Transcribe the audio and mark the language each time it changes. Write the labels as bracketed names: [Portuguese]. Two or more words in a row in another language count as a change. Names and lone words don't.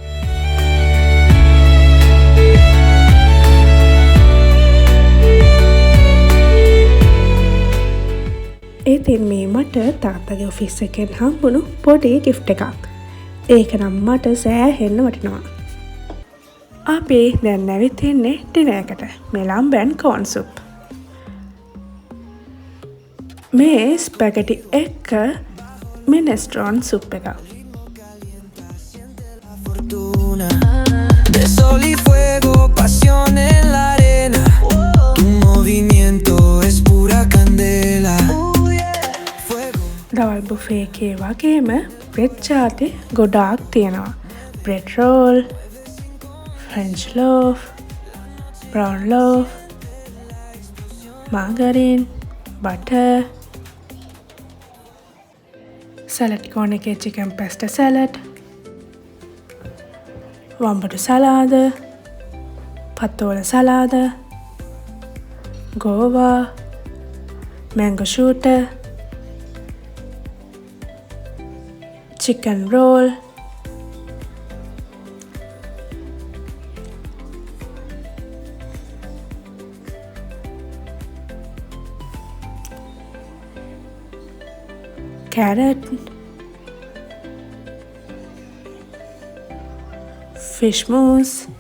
[Sinhala] ඉතින් මේ මට තාත්තගේ ඔෆිස් එකෙන් හම්බුණු පොඩි ගිෆ්ට් එකක්. ඒක නම් මට සෑහෙන්න වටිනවා. අපි දැන් ඇවිත් ඉන්නේ ඩිනර් එකට. මේ [English] lemon corn soup. [Sinhala] මේ ස්පැගටි එක්ක [English] minestrone soup [Sinhala] එක. [Spanish] De sol y fuego, pasión en la arena. Tu movimiento es pura candela. [Sinhala] දවල් බුෆේ එකේ වගේම බ්‍රෙඩ් ජාති ගොඩාක් තියෙනවා. [English] bread roll, French loaf, brown loaf, margarine, butter, salad corn එකේ chicken pasta salad, [Sinhala] වම්බඩු සලාද, පතෝල සලාද, ගෝවා, [English] mango shooter, chicken roll, carrot, fish mousse,